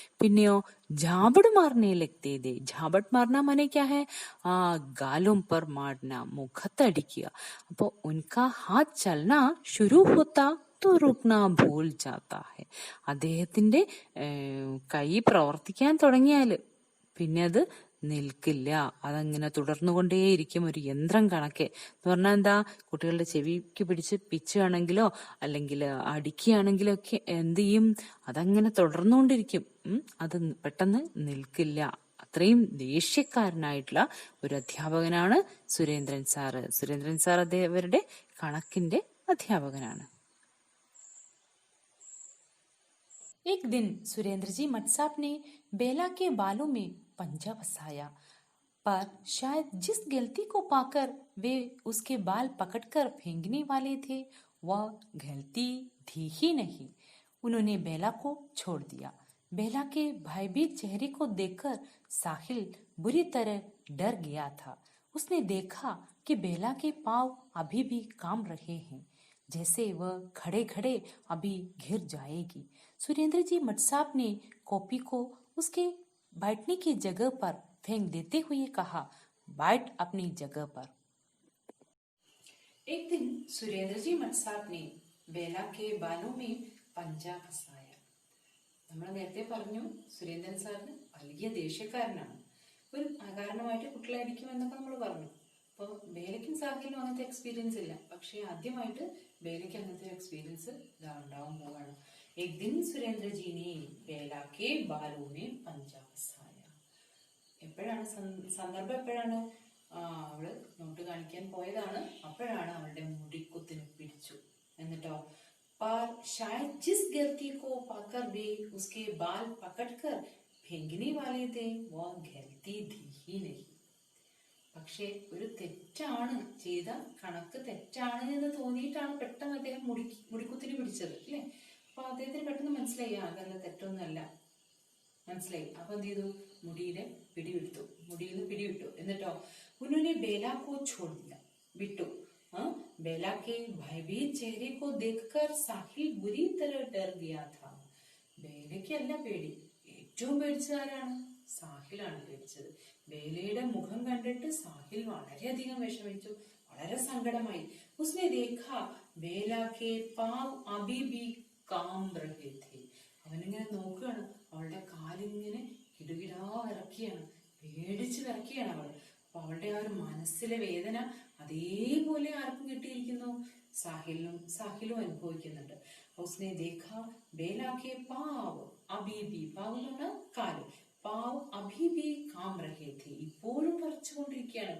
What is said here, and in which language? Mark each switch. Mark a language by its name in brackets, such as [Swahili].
[Malayalam] പിന്നെയോ [Hindi] झापड़ मारने लगते थे. झापड़ मारना माने क्या है? गालों पर मारना, [Malayalam] മുഖത്തടിക്കുക. അപ്പോ [Hindi] ഉൻകാ ഹാത്ത് ചലന ശുരു ഹോത്താ तो रुकना भूल जाता है. [Malayalam] അദ്ദേഹത്തിന്റെ കൈ പ്രവർത്തിക്കാൻ തുടങ്ങിയാല് പിന്നെ അത് നിൽക്കില്ല, അതങ്ങനെ തുടർന്നുകൊണ്ടേയിരിക്കും, ഒരു യന്ത്രം കണക്കെ. എന്ന് പറഞ്ഞാൽ എന്താ, കുട്ടികളുടെ ചെവിക്ക് പിടിച്ച് പിച്ചുകയാണെങ്കിലോ അല്ലെങ്കിൽ അടിക്കുകയാണെങ്കിലോ ഒക്കെ എന്ത് ചെയ്യും, അതങ്ങനെ തുടർന്നുകൊണ്ടിരിക്കും. അത് പെട്ടെന്ന് നിൽക്കില്ല. അത്രയും ദേഷ്യക്കാരനായിട്ടുള്ള ഒരു അധ്യാപകനാണ് സുരേന്ദ്രൻ സാറ്. സുരേന്ദ്രൻ സാർ അവരുടെ കണക്കിന്റെ അധ്യാപകനാണ്. [Hindi] एक दिन सुरेंद्र जी मटसाब ने बेला के बालों में पंजा फंसाया, पर शायद जिस गलती को पाकर वे उसके बाल पकड़कर फेंकने वाले थे वह गलती थी ही नहीं. उन्होंने बेला को छोड़ दिया. बेला के भयभीत चेहरे को देखकर साहिल बुरी तरह डर गया था. उसने देखा कि बेला के पांव अभी भी कांप रहे हैं, जैसे वह खड़े खड़े अभी गिर जाएगी. सुरेंद्र जी मटसाब ने कॉपी को उसके बैठने की जगह पर फेंक देते हुए कहा, बैठ अपनी जगह पर. एक दिन सुरेंद्र जी मटसाब ने बेला के बालों में पंजा फंसाया. [Malayalam] നമ്മൾ നേരത്തെ പറഞ്ഞു സുരേന്ദ്രൻ സാറിന് വലിയ ദേഷ്യക്കാരനാണ്. ഒരു അകാരണമായിട്ട് കുട്ടികളെ അടിക്കുമെന്നൊക്കെ നമ്മൾ പറഞ്ഞു. അപ്പൊ ബേലയ്ക്കും സാഹിലിനും അങ്ങനത്തെ എക്സ്പീരിയൻസ് ഇല്ല, പക്ഷെ ആദ്യമായിട്ട് ബേലയ്ക്ക് അങ്ങനത്തെ ഒരു എക്സ്പീരിയൻസ് ഉണ്ടാവാൻ പോവാണ്. [Hindi] एक दिन सुरेंद्र जी ने बेला के बालों में पंजा फंसाया. [Malayalam] എപ്പോഴാണ് സന്ദർഭം? എപ്പോഴാണ്? അവള് നോട്ട് കാണിക്കാൻ പോയതാണ്, അപ്പോഴാണ് അവളുടെ മുടിക്കുത്തിന് പിടിച്ചു. എന്നിട്ടോ [Hindi] पर शायद जिस गलती को पाकर वे उसके बाल पकड़कर फेंकने वाले थे वो गलती थी ही नहीं. [Malayalam] പക്ഷെ ഒരു തെറ്റാണ് ചെയ്ത, കണക്ക് തെറ്റാണ് എന്ന് തോന്നിയിട്ടാണ് പെട്ടെന്ന് അദ്ദേഹം മുടിക്കുത്തിന് പിടിച്ചത്, അല്ലേ? അപ്പൊ അദ്ദേഹത്തിന് പെട്ടെന്ന് മനസ്സിലായി അതല്ല, തെറ്റൊന്നുമല്ല, മനസ്സിലായി. അപ്പൊ എന്ത് ചെയ്തു? മുടിയിൽ നിന്ന് പിടിവിട്ടു. എന്നിട്ടോ [Hindi] ഉन्होंने बेला को छोड़ दिया, [Malayalam] വിട്ടു. [Hindi] बेला के भयभीत चेहरे को देखकर साहिल बुरी तरह डर गया था. [Malayalam] ബേലയ്ക്കല്ല പേടി, ഏറ്റവും പേടിച്ചതാരാണ്? സാഹിലാണ് പേടിച്ചത്. ബേലയുടെ മുഖം കണ്ടിട്ട് സാഹിൽ വളരെയധികം വിഷമിച്ചു, വളരെ സങ്കടമായി. [Hindi] उसने देखा बेला के पांव अभी भी कांप रहे थे. [Malayalam] അവനിങ്ങനെ നോക്കുകയാണ്, അവളുടെ കാലിങ്ങനെ കിടുകിടാ വിറക്കുകയാണ്, പേടിച്ച് വിറക്കുകയാണ് അവൾ. അപ്പൊ അവളുടെ ആ ഒരു മനസ്സിലെ വേദന അതേപോലെ ആർക്കും കിട്ടിയിരിക്കുന്നു, സാഹിലും അനുഭവിക്കുന്നുണ്ട്. [Hindi] ഉസ്നെ ദേഖ ബേല കെ പാവ് അഭി ഭി, [Malayalam] പാവ് എന്ന് പറഞ്ഞാൽ കാല്, [Hindi] പാവ് അഭി ഭി കാം രഹേ ഥേ, [Malayalam] ഇപ്പോഴും പറിച്ചുകൊണ്ടിരിക്കുകയാണ്.